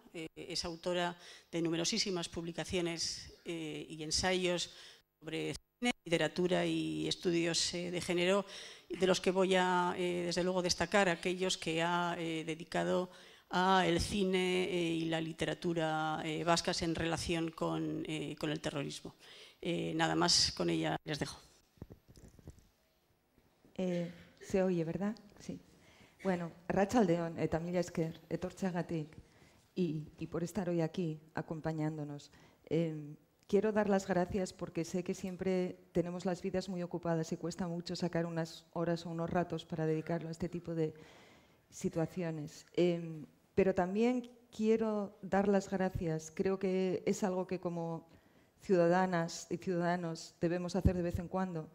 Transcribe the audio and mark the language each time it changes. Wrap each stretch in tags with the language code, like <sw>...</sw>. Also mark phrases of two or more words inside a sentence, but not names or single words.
<es>Es autora de numerosísimas publicaciones y ensayos sobre cine, literatura y estudios de género, de los que voy a, desde luego, destacar aquellos que ha dedicado al cine y la literatura vascas en relación con el terrorismo. Nada más, con ella les dejo. Se oye, ¿verdad? Sí. Bueno,</es> <eu>arratsaldeon eta mila esker etortzeagatik</eu> <es>y por estar hoy aquí acompañándonos. Quiero dar las gracias porque sé que siempre tenemos las vidas muy ocupadas y cuesta mucho sacar unas horas o unos ratos para dedicarlo a este tipo de situaciones. Pero también quiero dar las gracias, creo que es algo que como ciudadanas y ciudadanos debemos hacer de vez en cuando.</es>